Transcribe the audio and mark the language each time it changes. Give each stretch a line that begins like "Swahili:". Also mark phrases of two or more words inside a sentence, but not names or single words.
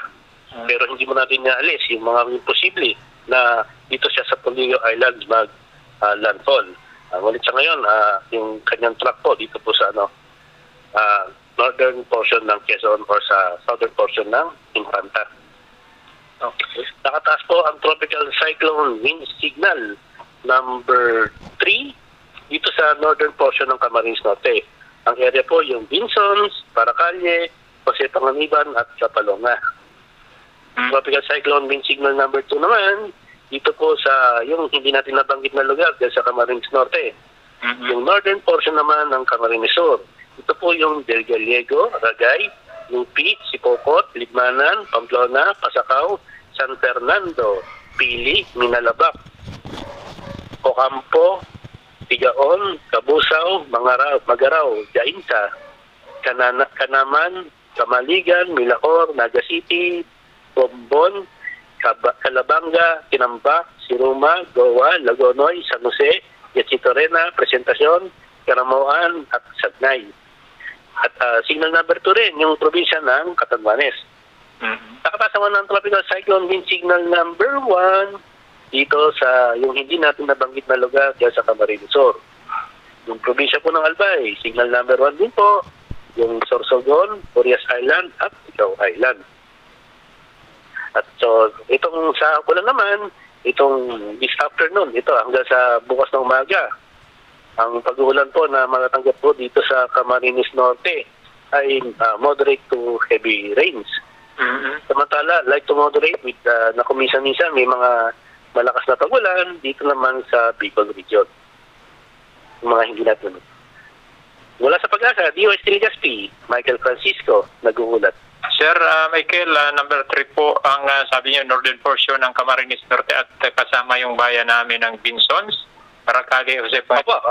Filipino: Pero hindi mo natin naalis yung mga imposible na dito siya sa Polillo Island mag-landfall. Ngunit sa ngayon, yung kanyang truck po dito po sa
English: northern portion
Filipino: ng Quezon or sa
English: southern portion
Filipino: ng Infanta. Okay. Nakataas po ang
English: tropical cyclone wind signal number 3
Filipino: dito sa
English: northern portion
Filipino: ng Camarines Norte. Ang area po yung Vinsons, Paracale, Jose Panganiban at Zapalonga.
English: Tropical cyclone wind signal number 2
Filipino: naman dito po sa yung hindi natin nabanggit na lugar dyan sa Camarines Norte. Yung
English: northern portion
Filipino: naman ng Camarines Sur. Ito po yung Del Gallego, Ragay, Lupi, Sipocot, Libmanan, Pamplona, Pasacao, San Fernando, Pili, Minalabak, Ocampo, Tigaon, Cabusao, Magaraw, Jainta, Kanaman, Kamaligan, Milacor, Naga City, Bombon, Calabanga, Tinambak, Siruma, Goa, Lagonoy, San Jose, Yachitorena, Presentacion, Caramoan at Sagnay. At
English: signal number 2
Filipino: rin, yung probinsya ng Catanduanes. Nakataas naman ng
English: tropical cyclone wind signal number 1
Filipino: dito sa yung hindi natin nabanggit na lugar dyan sa Camarines Sur. Yung probinsya po ng Albay,
English: signal number 1
Filipino: din po, yung Sorsogon, Orias Island at Icao Island. At so, itong sa kulang naman, itong
English: this afternoon,
Filipino: ito hanggang sa bukas ng umaga, ang pag-uulan po na matatanggap po dito sa Camarines Norte ay
English: moderate to heavy rains.
Filipino: Samantala,
English: light to moderate
Filipino: with na kuminsan-minsan may mga malakas na pag-ulan dito naman sa Bicol region. Yung mga hindi natin. Mula sa Pag-asa, DOS Legazpi, Michael Francisco, nag-uulat. Sir Michael, number 3 po ang sabi niyo
English: northern portion
Filipino: ng Camarines Norte at kasama yung bayan namin ng Vinsons, Paracale, Jose Panganiban.